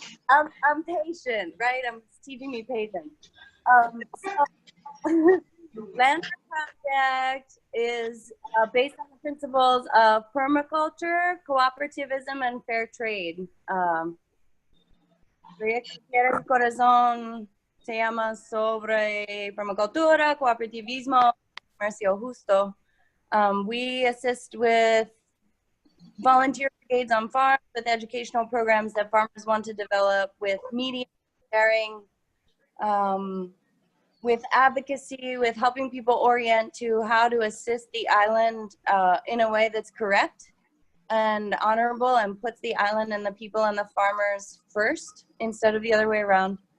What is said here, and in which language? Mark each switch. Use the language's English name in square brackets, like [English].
[English] I'm patient, right? It's teaching me patience. So, Land Project is based on the principles of permaculture, cooperativism, and fair trade. [Spanish] Proyecto Tierra y Corazón se llama sobre permacultura, cooperativismo, comercio justo. [English] We assist with volunteer brigades on farms, with educational programs that farmers want to develop, with media sharing, with advocacy, with helping people orient to how to assist the island in a way that's correct and honorable and puts the island and the people and the farmers first instead of the other way around.